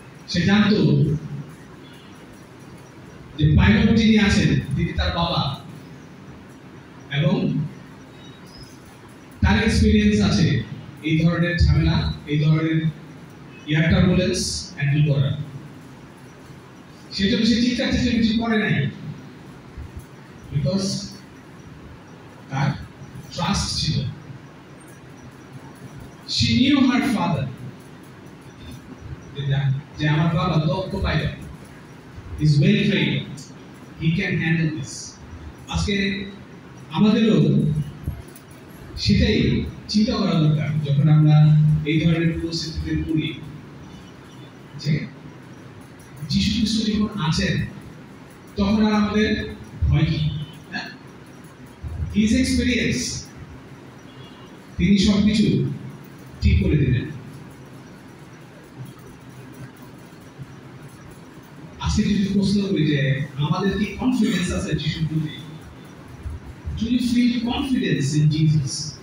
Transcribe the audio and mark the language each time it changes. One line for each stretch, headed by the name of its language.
Bangla: সে জানতো যে পাইলট যিনি আছেন তিনি তার বাবা, এবং তার এক্সপিরিয়েন্স আছে এই ধরনের ঝামেলা, এই ধরনের এয়ার টার্বুলেন্স হ্যান্ডেল করার। সেজন্য সে চিৎকার চেঁচামেচি করে নাই, বিকজ তার ট্রাস্ট ছিল।
English: She knew her father,
Bangla: যে আমার বাবা দক্ষ pilot,
English: is well trained, he can handle this.
Bangla: আজকে আমাদেরও সেটাই চিন্তা করা দরকার যখন আমরা এই ধরনের পরিস্থিতিতে পড়ি, যে যিশু খ্রিস্ট যখন আছেন তখন আর আমাদের ভয় কি?
English: his experience,
Bangla: তিনি সবকিছু ঠিক করে দিলেন। আজকে যদি প্রশ্ন করি যে আমাদের কি কনফিডেন্স আছে যিশুর প্রতি?
English: Do you feel confidence in Jesus?